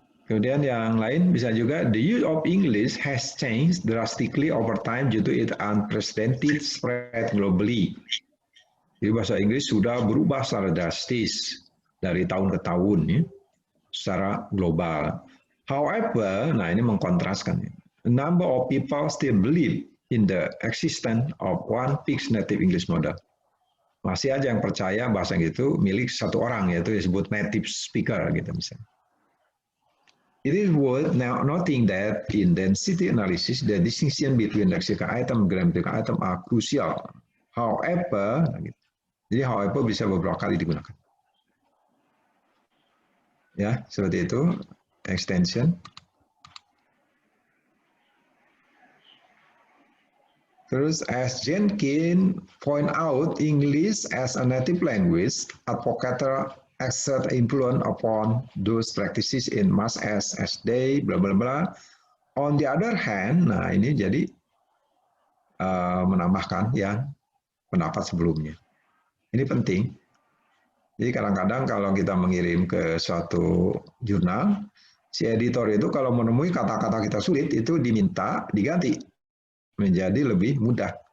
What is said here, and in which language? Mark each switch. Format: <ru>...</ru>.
<id>Kemudian yang lain bisa juga</id> <en>the use of English has changed drastically over time due to its unprecedented spread globally.</en> <id>Jadi bahasa Inggris sudah berubah secara drastis dari tahun ke tahun ya, secara global.</id> <en>However,</en> <id>nah ini mengkontraskan.</id> <en>A number of people still believe in the existence of one fixed native English model.</en> <id>Masih aja yang percaya bahasa itu milik satu orang, yaitu disebut native speaker gitu misalnya.</id> <en>It is worth now noting that in density analysis, the distinction between lexical item and grammatical item are crucial.</en> <id>However, jadi however bisa beberapa kali digunakan. Ya, seperti itu extension.</id> <en>Terus as Jenkins point out, English as a native language advocates exert influence upon those practices in much as they bla bla bla. On the other hand,</en> <id>nah ini jadi menambahkan yang pendapat sebelumnya. Ini penting. Jadi kadang-kadang kalau kita mengirim ke suatu jurnal, si editor itu kalau menemui kata-kata kita sulit, itu diminta diganti menjadi lebih mudah.</id>